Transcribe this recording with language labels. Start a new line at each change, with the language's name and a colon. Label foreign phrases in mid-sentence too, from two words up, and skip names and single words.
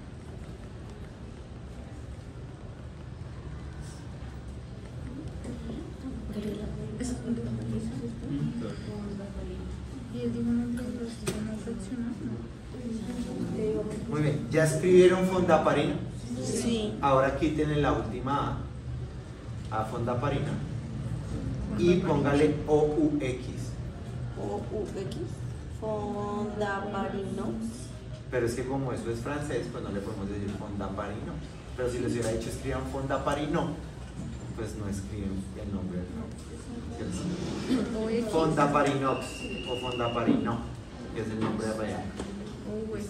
Spanish: Muy bien, ¿ya escribieron fondaparina? Sí. Ahora quítenle la última A fondaparina y póngale OUX. OUX, fondaparino. Pero es que como eso es francés, pues no le podemos decir fondaparino. Pero si les hubiera dicho escriban fondaparino, pues no escriben el nombre del nombre. Fondaparinox o fondaparino, que es el nombre real. ¿Listo?